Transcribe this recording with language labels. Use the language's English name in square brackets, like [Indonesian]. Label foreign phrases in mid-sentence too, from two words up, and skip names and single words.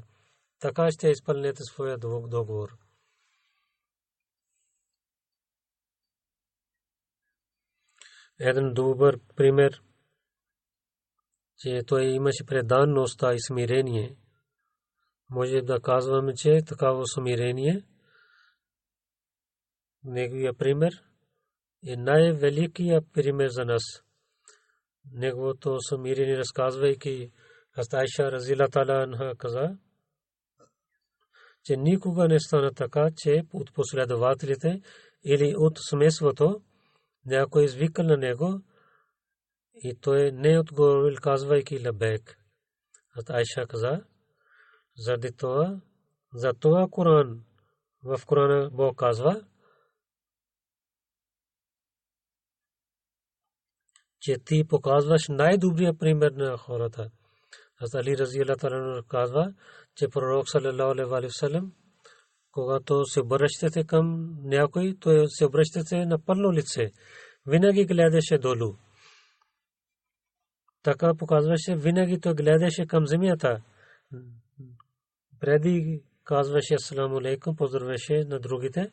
[Bulgarian] Така ще изпълнете своя договор. Един добър пример, че той имаше преданността и смирение. Може да казваме, че такава смирение, неговия пример е най-великият пример за нас. Неговото смирение, разказвайки, Айша [Arabic] رضي الله تعالى عنها [Bulgarian] каза, че никога не стана така, че от последователите или от семейството някой извикал на него и той не отговорил, казвайки лабейк. Айша каза, за това Коран, в Корана Бог казва, че ти показваш най-добрия пример на хората. Али [Arabic] رضي الله تعالى [Bulgarian] казва, че пророк [Arabic] صلى الله عليه وسلم, [Bulgarian] когато се обръщате към някой, то се обръщате на пълно лице. Винаги гледаше долу. Така показваше, винаги той гледаше към земята. Преди казваше [Arabic] السلام عليكم, [Bulgarian] поздравеше на другите.